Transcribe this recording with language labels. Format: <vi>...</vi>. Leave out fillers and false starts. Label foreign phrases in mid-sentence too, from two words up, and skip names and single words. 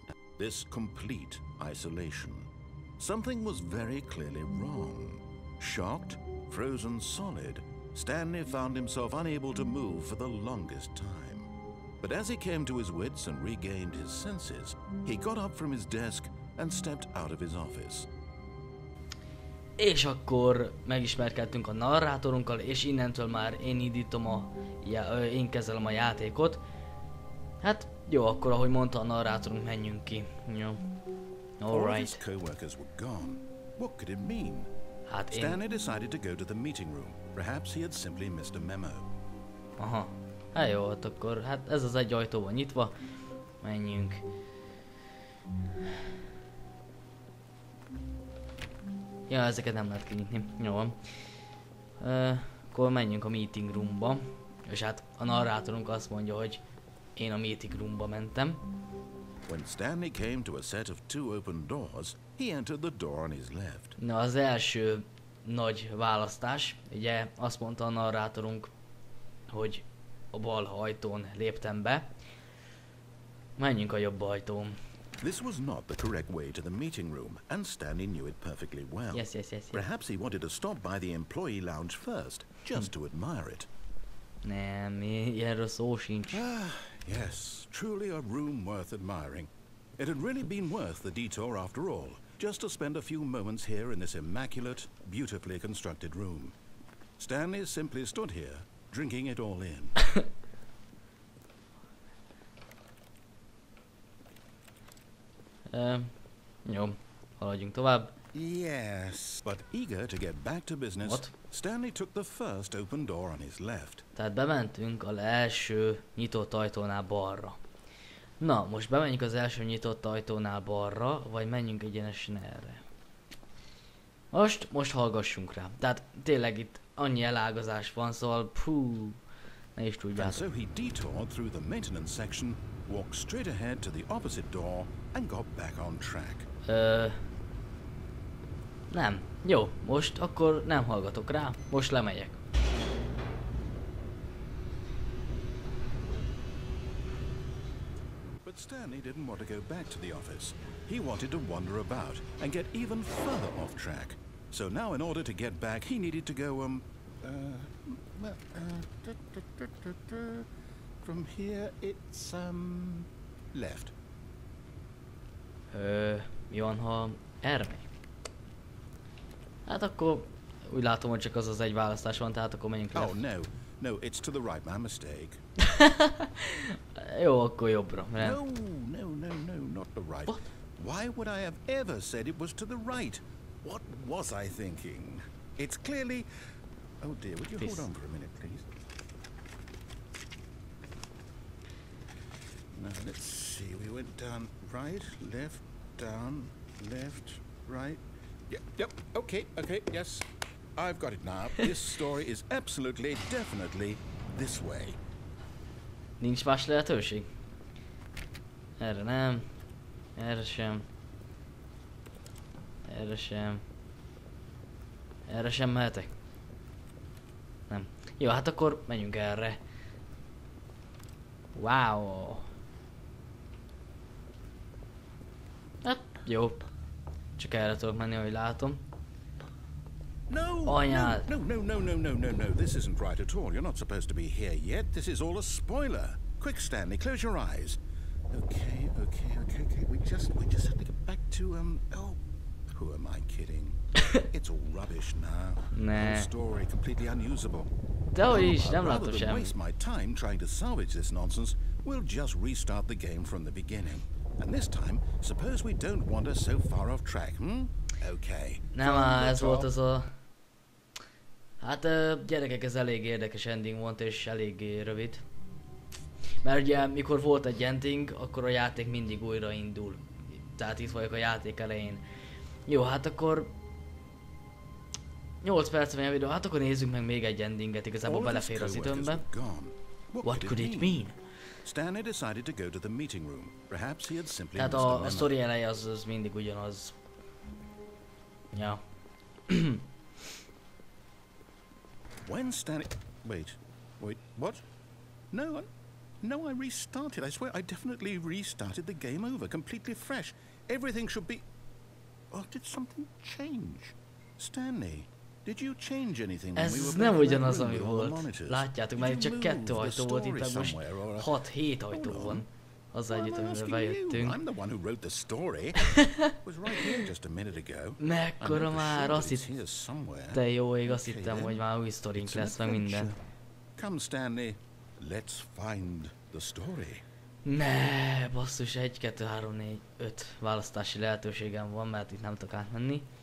<en>This complete isolation. Something was very clearly wrong. Shocked, frozen solid, Stanley found himself unable to move for the longest time. But as he came to his wits and regained his senses, he got up from his desk and stepped out of his office.</en> <hu>És akkor megismerkedtünk a narrátorunkkal, és innentől már én indítom én kezelem a játékot. Hát jó, akkor ahogy mondta a narrátorunk, menjünk ki. Jó.</hu> <en>All his co-workers were gone. What could it mean?</en> <hu>Hát én...</hu> <en>Stanley decided to go to the meeting room. Perhaps he had simply missed a memo. Aha.</en> <hu>Hát jó, hát akkor hát ez az egy ajtó van nyitva. Menjünk. Ja, ezeket nem lehet kinyitni. Jó van. Akkor menjünk a</hu> <en>meeting roomba.</en> <hu>És hát a narrátorunk azt mondja, hogy én a</hu> <en>meeting roomba</en> <hu>mentem.</hu> <en>When Stanley came to a set of two open doors, he entered the door on his left.</en> <hu>Na, az első nagy választás, ugye azt mondta a narrátorunk, hogy a bal ajtón léptem be. Menjünk a jobb ajtón.</hu> <en>This was not the correct way to the meeting room, and Stanley knew it perfectly well. Yes. Perhaps he wanted to stop by the employee lounge first, just to admire it.</en> <hu>Nem, ilyenről szó sincs.</hu> <en>Yes, truly a room worth admiring. It had really been worth the detour after all, just to spend a few moments here in this immaculate, beautifully constructed room. Stanley simply stood here, drinking it all in.</en> <hu>Jó, haladjunk tovább.</hu> <en>Yes, but eager to get back to business, What? Stanley took the first open door on his left.</en> <hu>Tehát bementünk az első nyitott ajtónál balra. Na, most bemenjünk az első nyitott ajtónál balra, vagy menjünk egyenesen erre. Most hallgassunk rá. Tehát tényleg itt annyi elágazás van, szóval ne is</hu> <en>And</en> <hu>tudjátok.</hu> <en>so he detoured through the maintenance section, walked straight ahead to the opposite door, and got back on track.</en> <hu>Nem. Jó, most akkor nem hallgatok rá, most lemegyek.</hu> <en>But Stanley didn't want to go back to the office. He wanted to wander about and get even further off track. So now in order to get back, he needed to go, from here it's, left.</en> <hu>Mi van, ha erre megy? Hát akkor úgy látom, hogy csak az egy választás van, tehát akkor menjünk</hu> <en>Oh, left. no, it's to the right, my mistake.</en> <hu>Jó, akkor jobbra.</hu> <en>No, not the right. What? Why would I have ever said it was to the right? What was I thinking? It's clearly... Oh dear, would you hold on for a minute, please? Now, let's see. We went down right, left, down, left, right. Yep, okay, yes. I've got it now. This story is absolutely, definitely this way.</en> <hu>Nincs más lehetőség? Erre nem. Erre sem. Erre sem. Erre sem mehetek? Nem. Jó, hát akkor menjünk erre. Wow. Hát, jó. Csak erre tudok menni, ahogy látom.</hu> <en>No,</en> <hu>Anyád.</hu> <en>no. This isn't right at all. You're not supposed to be here yet. This is all a spoiler. Quick, Stanley, close your eyes. Okay. We just have to get back to, oh, who am I kidding? It's all rubbish now. Nah. Whole story completely unusable.</en> <hu>Dehogy is, nem</hu> <en>Rather</en> <hu>látom</hu> <en>than</en> <hu>semmi.</hu> <en>waste my time trying to salvage this nonsense, we'll just restart the game from the beginning. And this time, suppose we don't wander so far off track, Okay.</en> <hu>Nem áll, ez volt az a... Hát gyerekek, ez elég érdekes ending volt és eléggé rövid. Mert ugye mikor volt egy ending, akkor a játék mindig újra indul. Tehát itt vagyok a játék elején. Jó, hát akkor... 8 perc van a videó, hát akkor nézzük meg még egy endinget, igazából belefér az időmbe.</hu> <en>What could it mean? Stanley decided to go to the meeting room. Perhaps he had simply</en> <hu>Tehát</hu> <en>missed the</en> <hu>a</hu> <en>memo.</en> <hu>sztori eleje az mindig ugyanaz. Ja.</hu> <en>When Stanley... Wait, what? No, I restarted. I swear I definitely restarted the game over, completely fresh. Everything should be... Oh, did something change? Stanley, did you change anything when we were</en> <hu>Ez</hu> <en>back</en> <hu>nem</hu> <en>in that</en> <hu>ugyanaz,</hu> <en>room</en> <hu>ami</hu> <en>with all the</en> <hu>volt.</hu> <en>monitors?</en> <hu>Látjátok,</hu> <en>Did</en> <hu>mert</hu> <en>you</en> <hu>csak</hu> <en>move</en> <hu>2</hu> <en>the</en> <hu>ajtó volt</hu> <en>story</en> <hu>itt, most</hu> <en>somewhere, or</en> <hu>6-7 ajtó</hu> <en>Hold on.</en> <hu>van. Azzal</hu> <en>Why</en> <hu>együtt,</hu> <en>am I</en> <hu>amivel</hu> <en>asking you?</en> <hu>bejöttünk.</hu> <en>I'm the one who wrote the story. It was right here just a minute ago.</en> <hu>Mekkora már, azt</hu> <en>It's</en> <hu>hitt...</hu> <en>here somewhere.</en> <hu>Te jó ég, azt</hu> <en>Okay,</en> <hu>hittem,</hu> <en>then.</en> <hu>hogy már új sztorink</hu> <en>It's an</en> <hu>lesz, meg minden.</hu> <en>adventure. Come, Stanley. Let's find the story.</en> <hu>Ne, basszus, 1, 2, 3, 4, 5 választási lehetőségem van, mert itt nem tudok átmenni.</hu>